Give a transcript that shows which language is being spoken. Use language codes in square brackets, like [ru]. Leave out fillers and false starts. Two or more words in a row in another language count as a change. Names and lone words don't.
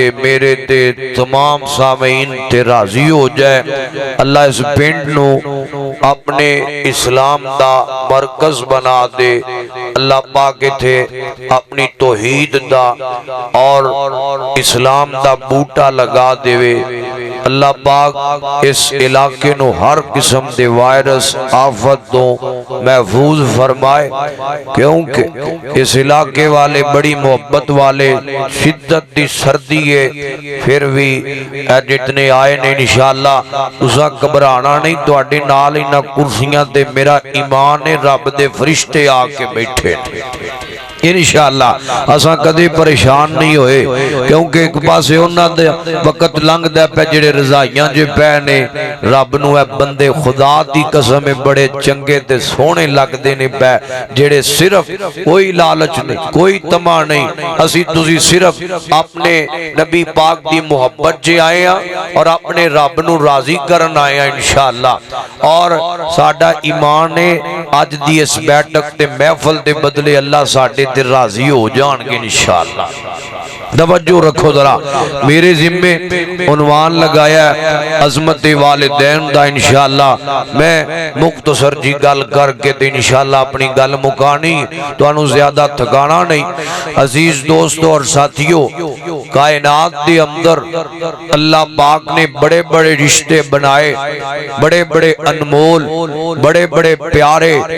[pa] میرے دے تمام سامعین تے راضی ہو جائے اللہ اس پنڈ نو اپنے اسلام دا مرکز بنا دے اللہ پاک تھے اپنی توحید دا اور اسلام دا بوٹا لگا دے اللہ پاک اس علاقے نو ہر قسم دے وائرس آفت دو محفوظ فرمائے کیونکہ اس علاقے والے بڑی محبت والے شدت دی سردی ہے پھر بھی جتنے آئے نے انشاءاللہ تسا گھبرانا نہیں تواڈے نال انہاں کرسیاں تے میرا ایمان ہے رب دے فرشتے آ کے بیٹھے انشاءاللہ اساں کدے پریشان نہیں ہوئے کیونکہ ایک پاسے انہاں دے وقت لنگ دے پہ جڑے رضائیاں جو پہ نے رب نو اے بندے خدا دی قسم بڑے چنگے تے سونے لگ دے نے پہ جڑے صرف کوئی لالچ نہیں کوئی طمع نہیں اسی تسی صرف اپنے نبی پاک دی محبت جے آئے ہیں اور اپنے رب نو راضی کرن آئے ہیں انشاءاللہ اور ساڈا ایمان ہے آج دی اس بیٹھک تے محفل دے بدلے اللہ ساڈے تے راضی ہو جان گے انشاءاللہ توجہ رکھو ذرا میرے ذمے عنوان لگایا ہے عظمت والدین دا انشاءاللہ میں مختصر جی گل کر کے تے انشاءاللہ اپنی گل مکانی تو انہوں زیادہ تھکانا نہیں عزیز دوستو اور ساتھیوں کائنات دے اندر اللہ پاک نے بڑے بڑے رشتے بنائے بڑے بڑے انمول بڑے بڑے پیارے